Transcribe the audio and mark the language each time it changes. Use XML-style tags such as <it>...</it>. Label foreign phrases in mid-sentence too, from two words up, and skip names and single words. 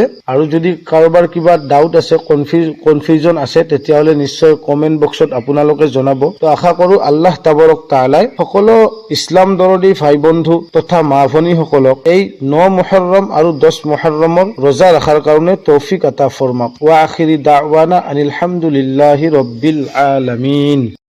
<as>আৰু যদি কাৰোবাৰ কিবা ডাউট আছে, কনফিউজন আছে, তেতিয়াহ'লে নিশ্চয় কমেন্ট বক্সত আপোনালোকে জনাব। তো আশা কৰো</as> <ar>الله تبارك تعالى</ar> <as>সকলো ইছলাম দৰদী ভাই বন্ধু তথা মা ভনীসকলক এই 9 মুহৰৰম আৰু 10 মুহৰৰমৰ ৰোজা ৰখাৰ কাৰণে তৌফিক আতা ফৰমাওক।</as> <ar>وآخر دعوانا أن الحمد لله رب العالمين.</ar>